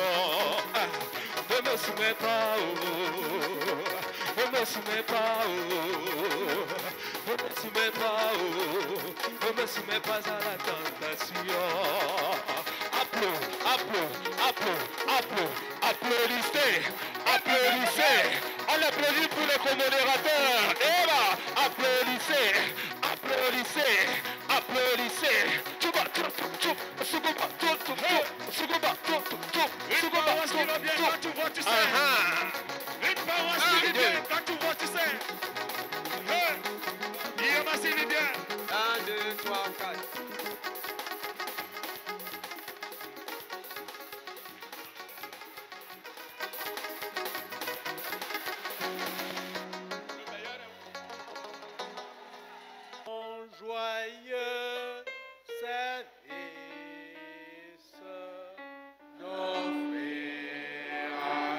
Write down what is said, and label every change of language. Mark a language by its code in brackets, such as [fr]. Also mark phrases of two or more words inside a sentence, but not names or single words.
[fr] Ne me soumets pas, ne me soumets pas, ne me soumets pas, ne me soumets pas à la tentation. Applaudissez, applaudissez. On applaudit pour le co-modérateur. Applaudissez, applaudissez. applaudissez, applaudissez. Tuba, tuba, tuba, suguba, tuba, tuba, suguba, tuba, tuba, suguba, tuba, tuba. Quand tu vois, tu sais. Une paroisse qui vit bien, quand tu vois, tu sais. Guillaume Assis vit bien. 1, 2, 3, 4. Joyeux service d'offrir à